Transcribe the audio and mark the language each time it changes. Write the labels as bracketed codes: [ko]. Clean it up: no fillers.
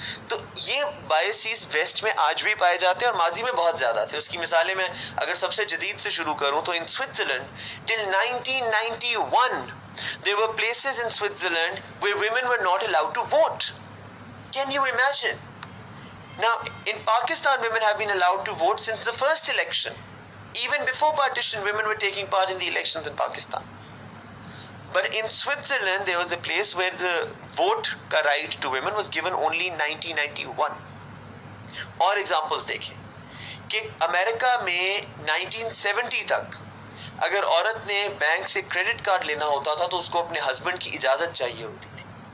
[ur] تو یہ بایسیز ویسٹ میں آج بھی پائے جاتے ہیں اور ماضی میں بہت زیادہ تھے. اس کی مثالیں میں اگر سب سے جدید سے شروع کروں تو [en] In Switzerland till 1991 there were places in Switzerland where women were not allowed to vote. Can you imagine? Now, in Pakistan, women have been allowed to vote since the first election. Even before partition, women were taking part in the elections in Pakistan. But in Switzerland, there was a place where the vote ka right to women was given only in 1991. [ur] اور examples دیکھیں کہ امریکہ میں 1970 تک اگر عورت نے bank سے credit card لینا ہوتا تھا تو اس کو اپنے ہسبینڈ کی اجازت چاہیے ہوتی تھی.